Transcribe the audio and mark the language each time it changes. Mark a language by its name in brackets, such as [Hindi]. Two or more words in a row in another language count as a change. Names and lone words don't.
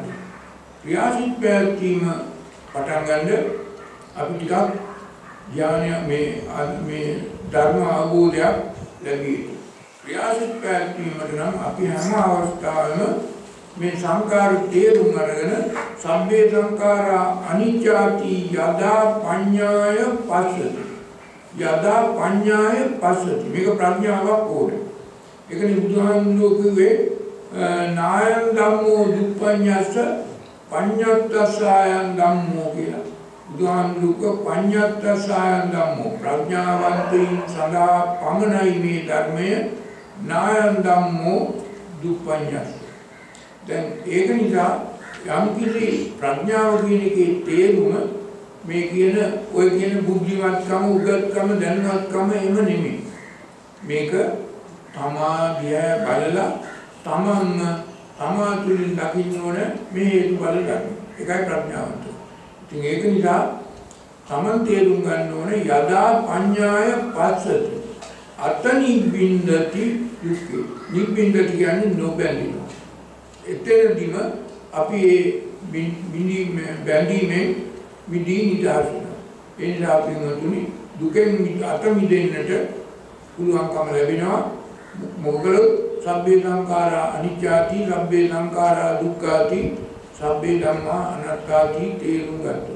[Sinhala] ක්‍රියාසිත පැවැත්වීම පටන් ගන්න අපි ටිකක් ඥානය මේ ධර්ම අවබෝධයක් ලැබී. ක්‍රියාසිත පැවැත්වීමට නම් අපි හැම අවස්ථාවෙම මේ සංකාර තේරුම් අරගෙන [Pali] සබ්බේ සංඛාරා අනිච්චාති යදා පඤ්ඤාය පස්සති. යදා පඤ්ඤාය පස්සති. [Sinhala] මේක ප්‍රඥාවක් ඕනේ. ඒකනේ බුදුහාමුදුරුවෝ කිව්වේ [Pali] නායං ධම්මෝ දුප්පඤ්ඤස්ස පඤ්ඤත්තසායං ධම්මෝ [Sinhala] කියලා. බුදුහාමුදුරුවෝ [Pali] පඤ්ඤත්තසායං ධම්මෝ [Sinhala] ප්‍රඥාවන්තයින් සදා පමණයි මේ ධර්මය [Pali] නායං ධම්මෝ දුප්පඤ්ඤස්ස. [Sinhala] දැන් ඒක නිසා යම් කිසි ප්‍රඥාව කියන එකේ තේරුම මේ කියන ඔය කියන බුද්ධිමත්කම, උගත්කම, දැනුවත්කම එහෙම නෙමෙයි. මේක තමාදියා බලලා තමා තුළින් දකින්න ඕන මේ හේතු බල ගන්න. ඒකයි ප්‍රඥාවන්ත. ඉතින් ඒක නිසා තමන් තේරුම් ගන්න ඕනේ [Pali] යදා පඤ්ඤාය පස්සති අතනිබ්බින්දති දුක්ඛේ. [Sinhala] නිබ්බින්දති කියන්නේ නොබැඳීම. එතනදිම අපි මේ බැඳීමෙන් මිදී නිදහස් වෙනවා. ඒ නිසා අපි තුනි දුකෙන් අත මිදෙන්නට පුළුවන්කම ලැබෙනවා. [Pali] මොකද සබ්බේ සංඛාරා අනිච්චාති සබ්බේ සංඛාරා දුක්ඛාති සබ්බේ ධම්මා අනාත්තාති [Sinhala] තේරුම් ගන්නවා.